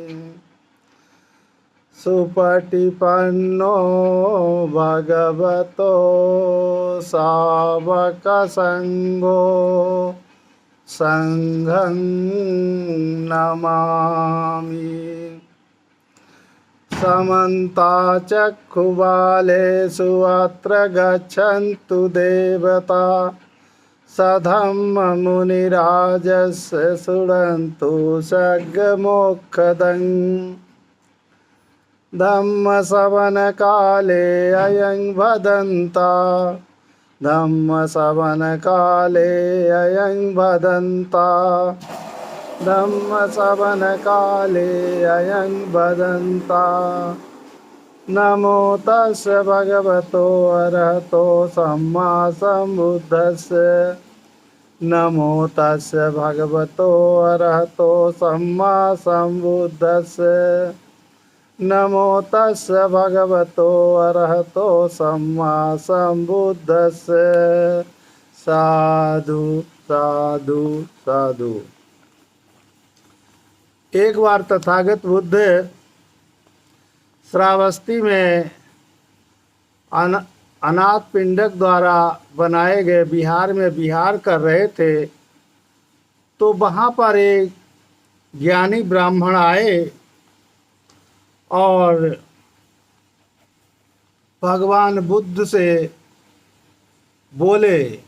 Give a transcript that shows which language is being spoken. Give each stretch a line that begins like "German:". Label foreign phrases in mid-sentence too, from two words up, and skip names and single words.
Pali: सुपटिपन्नो भगवतो सावकसंघो संघं नमामि।
Sanskrit: समन्ताचक्षुबालेषु अत्र गच्छन्तु देवता सधम्ममुनिराजस्य शृण्वन्तु सर्गमोक्षदम्।
Pali: धम्मश्रवणकाले अयं भदन्ता धम्मश्रवणकाले अयं भदन्ता धम्मश्रवणकाले अयं भदन्ता। नमो तस्य भगवतो अरहतो सम्मा सम्बुद्धस्य नमो तस्य भगवतो अरहतो सम्मा सम्बुद्धस्य नमो तस्य भगवतो अरहतो सम्मा सम्बुद्धस्य। साधु साधु साधु।
Hindi: एक बार तथागत बुद्ध श्रावस्ती में अनाथ पिंडक द्वारा बनाए गए विहार में विहार कर रहे थे, तो वहाँ पर एक ज्ञानी ब्राह्मण आए और भगवान बुद्ध से बोले,